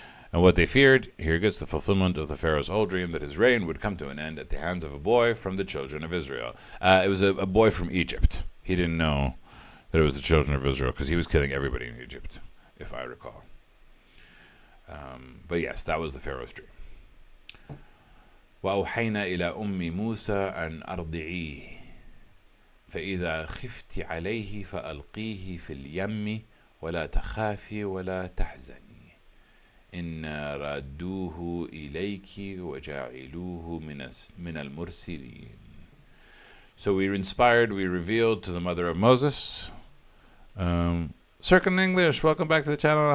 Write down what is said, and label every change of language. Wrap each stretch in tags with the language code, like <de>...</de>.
<en>And what they feared, here gets the fulfillment of the Pharaoh's old dream that his reign would come to an end at the hands of a boy from the children of Israel. It was a boy from Egypt. He didn't know that it was the children of Israel because he was killing everybody in Egypt, if I recall. But yes, that was the Pharaoh's dream.</en> <ar>وأوحينا إلى أم موسى أن أرضعيه فإذا خفت عليه فألقيه في اليم ولا تخافي ولا تحزني إنا رادوه إليك وجاعلوه من المرسلين.</ar> <en>So we revealed to the mother of Moses. Circle English, welcome back to the channel.</en>